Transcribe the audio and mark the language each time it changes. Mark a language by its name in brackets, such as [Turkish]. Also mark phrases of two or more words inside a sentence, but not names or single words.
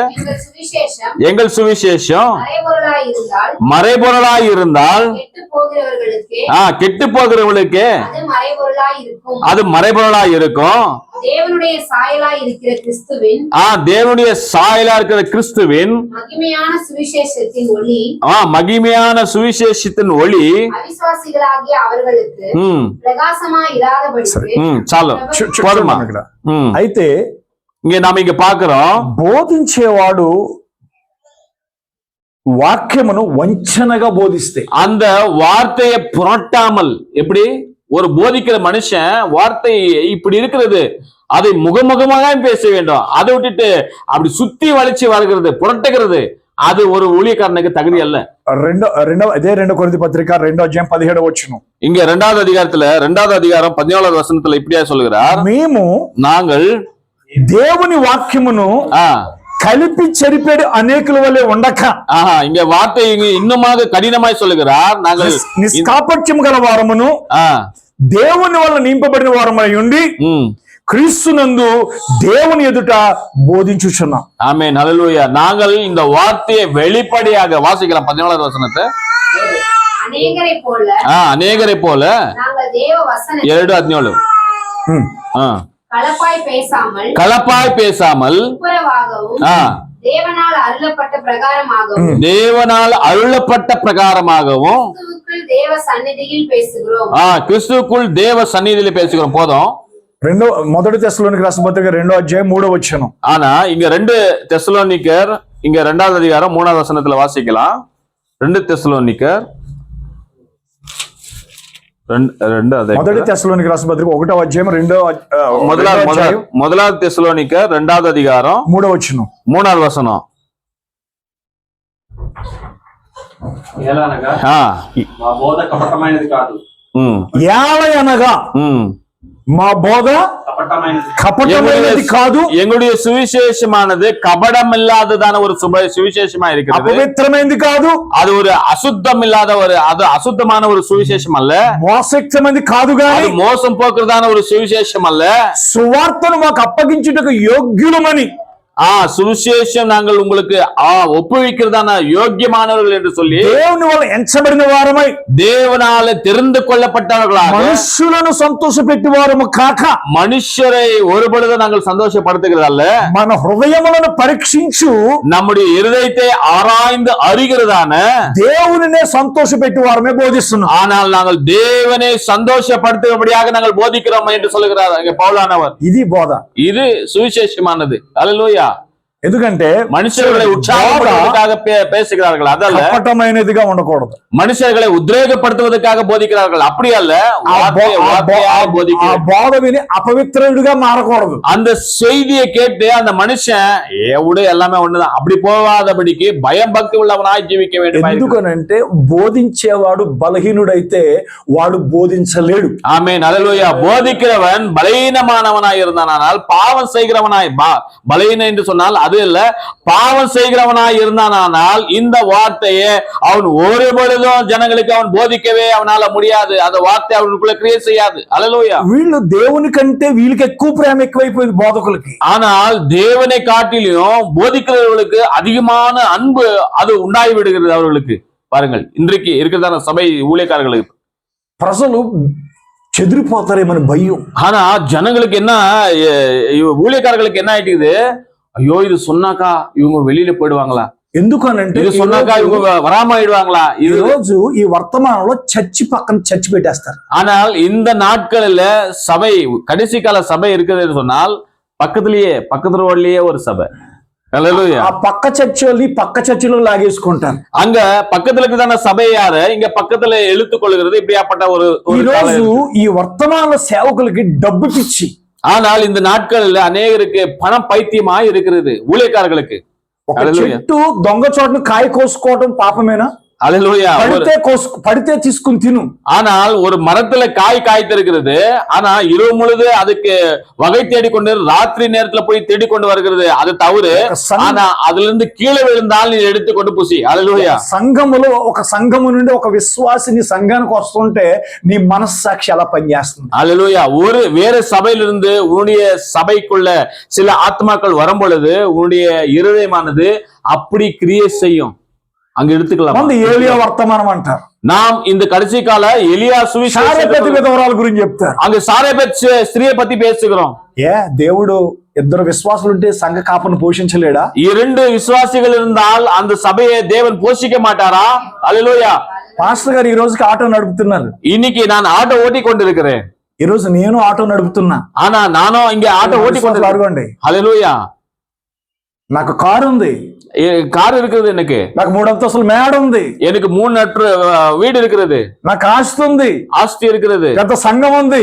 [Tamil] எங்கள் சுவிசேஷம் மறைபொருளாய் இருந்தால் கெட்டு போகிறவர்களுக்கு அது மறைபொருளாய் இருக்கும். தேவனுடைய சாயலா இருக்கிற கிறிஸ்துவின் மகிமையான சுவிசேஷத்தின் ஒளி அவிசுவாசிகளாகிய அவர்களுக்கு பிரகாசமாய் இராதபடிக்கு. [Telugu] చాలు పోదమా? అయితే [Tamil] இங்க பாக்குறோம், [Telugu] బోధించేవాడు వాక్యమును వంచనగా బోధిస్తే, [Tamil] அந்த வார்த்தையை புரட்டாமல், எப்படி ஒரு போதிக்கிற மனுஷன் வார்த்தை இப்படி இருக்கிறது அதை முகமுகமாக பேச வேண்டும், அதை விட்டுட்டு அப்படி சுத்தி வளைச்சு வருகிறது புரட்டுகிறது, அது ஒரு ஊழியக்காரனுக்கு தகுதி அல்ல. [Telugu] ఇదే 2 కొరింథీ పత్రిక 2:17 [Tamil] இங்க 2வது அதிகாரத்துல 2வது அதிகாரம் 14வது வசனத்துல இப்படியா சொல்லுகிறார், [Telugu] మేము [Tamil] நாங்கள் [Telugu] దేవుని వాక్యమును కలిపి చెరిపేడు అనేకుల వలె ఉండక. [Tamil] இங்க வார்த்தை இன்னுமாக கடினமாய் சொல்லுகிறார், நாங்கள் [Telugu] నిష్కాపట్యం గల వారమును దేవుని వల్ల నింపబడిన వారమై ఉండి [Tamil] கிறிஸ்துனந்து தேவன் எதுட்ட போதிச்சுச்சுன்னா. ஆமென். ஹல்லேலூயா. நாங்கள் இந்த வார்த்தையை வெளிப்படையாக வாசிக்கலாம். 14வது வசனத்தை. அநேகரை போல நாங்கள் தேவ வசனத்தை 2:17 கலப்பாய் பேசாமல் தேவனால் அருளப்பட்ட பிரகாரமாகவும் கிறிஸ்துவுக்குள் தேவ சந்நிதியில் பேசுகிறோம். போதும். [Telugu] మొదటి తెస్సలోనికర్ రాసిన పత్రిక 2:3 [Tamil] ஆனா இங்க 2 தெசலோனிக்கர் இங்க 2வது அதிகாரம் 3வது வசனத்துல வாசிக்கலாம். 2 தெசலோனிக்கர் [Telugu] మొదటి తెస్సలోనికర్ రాసిన పత్రిక 1:2 [Tamil] முதலாவது தெசலோனிக்கர் 2வது அதிகாரம் 3வது வசனம். [Telugu] మా బోధ కపటమైనది కాదు. మా బోధ కపటమైనది కాదు. [Tamil] எங்களுடைய சுவிசேஷமானது கபடம் இல்லாததான ஒரு சுவிசேஷமா இருக்கிறது. [Telugu] అపవిత్రమైనది కాదు. [Tamil] அது ஒரு அசுத்தம் இல்லாத அது அசுத்தமான ஒரு சுவிசேஷம் அல்ல. [Telugu] మోసమైనది కాదు గాని [Tamil] மோசம் போக்குறதான ஒரு சுவிசேஷம் அல்ல. [Telugu] సువార్తను మాకు అప్పగించుటకు యోగ్యులమని, [Tamil] சுவிசேஷம் நாங்கள் உங்களுக்கு ஒப்புவிக்கிறதான யோக்கியமானவர்கள் என்று சொல்லி [Telugu] దేవుని వల్ల ఎంచబడిన వారమై [Tamil] தேவனால தெரிந்து கொள்ளப்பட்டவர்களாக [Telugu] మనుషులను సంతోషపెట్టి వారము కాక [Tamil] மனுஷரை ஒருபொழுது நாங்கள் சந்தோஷப்படுத்துகிறதல்ல, [Telugu] మన హృదయములను పరీక్షించు [Tamil] நம்முடைய இருதயத்தை ஆராய்ந்து அறிகிறதான [Telugu] దేవునినే సంతోషపెట్టి వారమే బోధిస్తున్నాం. [Tamil] ஆனால் நாங்கள் தேவனை சந்தோஷப்படுத்தும்படியாக நாங்கள் போதிக்கிறோம் என்று சொல்லுகிறார் பவுலானவர். [Telugu] ఇది బోధ, [Tamil] இது சுவிசேஷமானது. அல்லேலூயா. [Telugu] ఎందుకంటే [Tamil] மனுஷர்களை உற்சாகப்படுத்துவதற்காக பேசுகிறார்கள், அதல்ல. [Telugu] కపటమైనదిగా ఉండకూడదు. [Tamil] மனுஷர்களை உத்வேகப்படுத்துவதற்காக போதிக்கிறார்கள், அப்படி அல்ல. [Telugu] బోధ విని అపవిత్రుడిగా మారకూడదు. [Tamil] அந்த செய்தியை கேட்டு அந்த மனுஷன் எல்லாமே ஒண்ணுதான் அப்படி போகாதபடிக்கு பயம் பக்தி உள்ளவனாய் ஜீவிக்க வேண்டும். [Telugu] ఎందుకనంటే బోధించేవాడు బలహీనుడైతే వాడు బోధించలేడు. [Tamil] ஆமென். அல்லேலூயா. போதிக்கிறவன் பலவீனமானவனாய் இருந்தானால், பாவம் செய்கிறவனாய் பலவீனம் என்று சொன்னால் அது இல்ல, பாவம் செய்கிறவனாய் இருந்தானால் இந்த வார்த்தையை அவன் ஒரு பொழுதும் ஜனங்களுக்கு அவன் போதிக்கவே அவனால முடியாது. அந்த வார்த்தை அவனுக்குள்ள கிரியேட் செய்யாது. அல்லேலூயா. [Telugu] వీళ్ళు దేవుని కంటే వీళ్ళకి ఎక్కువ ప్రేమ ఎక్కువైపోయింది బోధకులకి. [Tamil] ஆனால் தேவனை காட்டிலும் போதிக்கிறவர்களுக்கு அதிகமான அன்பு அது உண்டாகி விடுகிறது அவர்களுக்கு. பாருங்கள், இன்றைக்கு இருக்கிறதான சபை ஊழியக்காரர்களுக்கு [Telugu] ప్రజలు చెదిరిపోతారేమని భయం. [Tamil] ஆனா ஜனங்களுக்கு என்ன, ஊழியக்காரர்களுக்கு என்ன ஆயிட்டுது, ஐயோ இது சொன்னாக்கா இவங்க வெளியில போயிடுவாங்களா, [Telugu] ఎందుకనంటే [Tamil] இது சொன்னாக்கா இவங்க வராம ஆயிடுவாங்களா. [Telugu] ఈ రోజు ఈ వర్తమానంలో చర్చి పక్కన చర్చి పెట్టేస్తారు. [Tamil] ஆனால் இந்த நாட்களில் சபை, கடைசி கால சபை இருக்குதுன்னு சொன்னால் பக்கத்து ரோட்லயே ஒரு சபை. அல்லேலூயா. [Telugu] ఆ పక్క చర్చిని పక్క చర్చిలో లాగేసుకుంటారు. [Tamil] அங்க பக்கத்துல இருக்குதான சபை யாரு, இங்க பக்கத்துல இழுத்துக் கொள்கிறது. இப்படியாப்பட்ட [Telugu] ఈ రోజు ఈ వర్తమాన సేవకులకి డబ్బు పిచ్చి. [Tamil] ஆனால் இந்த நாட்களில் அநேகருக்கு பணம் பைத்தியமாய் இருக்கிறது ஊழியக்காரர்களுக்கு. [Telugu] ఒక చెట్టు దొంగ చోటును కాయ కోసుకోవడం పాపమేనా? [Tamil] அல்லேலூயா. [Telugu] పడితే తీసుకుని తిను. [Tamil] ஆனால் ஒரு மரத்துல காய் காய்த்திருக்கிறது, ஆனா இரவு முழுது அதுக்கு வகை தேடிக்கொண்டு ராத்திரி நேரத்துல போய் தேடிக்கொண்டு வருகிறது, அது தவறு. ஆனா அதுல இருந்து கீழே விழுந்தால் நீ எடுத்துக்கொண்டு புசி. அல்லேலூயா. [Telugu] సంఘములో ఒక సంఘము నుండి ఒక విశ్వాసిని సంఘానికి వస్తుంటే నీ మనస్సాక్షి ఎలా పనిచేస్తుంది? [Tamil] அல்லேலூயா. ஒரு வேற சபையிலிருந்து உன்னுடைய சபைக்குள்ள சில ஆத்மாக்கள் வரும் பொழுது உன்னுடைய இருதயமானது அப்படி கிரியேட் செய்யும். அங்க எடுத்துக்கலாம். [Telugu] ఏలియా వర్తమానం అంటారు. [Tamil] நாம் இந்த கடைசி கால எலியா [Telugu] సారెపతి విధవరాల గురించి చెప్తారు. [Tamil] அங்க சாரேபத் ஸ்திரியை பத்தி பேசுகிறோம். [Telugu] దేవుడు ఇద్దరు విశ్వాసులు ఉంటే సంఘ కాపను పోషించలేడా? [Tamil] இரண்டு விசுவாசிகள் இருந்தால் அந்த சபையை தேவன் போஷிக்க மாட்டாரா? அல்லேலூயா. [Telugu] పాస్టర్ గారు ఈ రోజుకి ఆటో నడుపుతున్నారు. [Tamil] இன்னைக்கு நான் ஆட்டோ ஓட்டி கொண்டிருக்கிறேன். [Telugu] ఈ రోజు నేను ఆటో నడుపుతున్నా. [Tamil] ஆனா நானும் இங்க ஆட்டோ ஓட்டி கொண்டிருக்கேன். அல்லேலூயா. [Telugu] నాకు కారు ఉంది. [Tamil] கார் இருக்குது, எனக்கு [Telugu] నాకు 3 అంతస్తుల మేడ ఉంది. [Tamil] எனக்கு 3 வீடு இருக்கிறது. [Telugu] నాకు ఆస్తి ఉంది. [Tamil] ஆஸ்தி இருக்கிறது. [Telugu] పెద్ద సంఘం ఉంది.